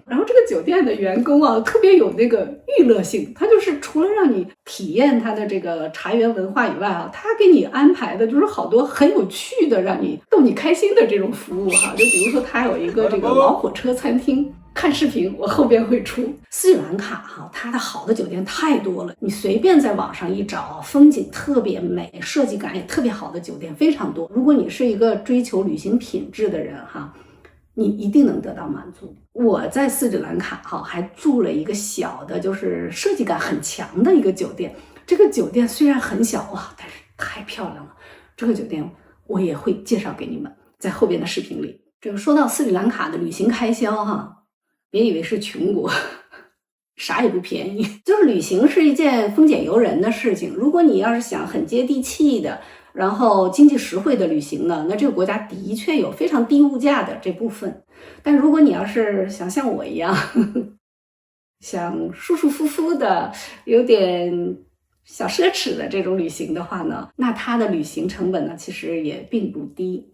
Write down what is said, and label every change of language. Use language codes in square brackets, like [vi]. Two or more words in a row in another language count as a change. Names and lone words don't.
[zh] 然後這個酒店的員工啊，特別有那個娛樂性，他就是除了讓你體驗他的這個茶園文化以外啊，他給你安排的就是好多很有趣的，讓你逗你開心的這種服務哈。就比如說他有一個這個老火車餐廳。看視頻，我後邊會出。斯里蘭卡哈，它的好的酒店太多了，你隨便在網上一找，風景特別美，設計感也特別好的酒店非常多。如果你是一個追求旅行品質的人哈，你一定能得到滿足。我在斯里蘭卡哈還住了一個小的，就是設計感很強的一個酒店。這個酒店雖然很小哇，但是太漂亮了。這個酒店我也會介紹給你們，在後邊的視頻裡。這個說到斯里蘭卡的旅行開銷哈。別以為是窮國，啥也不便宜。就是旅行是一件豐儉由人的事情。如果你要是想很接地氣的，然後經濟實惠的旅行呢，那這個國家的確有非常低物價的這部分。但如果你要是想像我一樣，想舒舒服服的，有點小奢侈的這種旅行的話呢，那它的旅行成本呢，其實也並不低。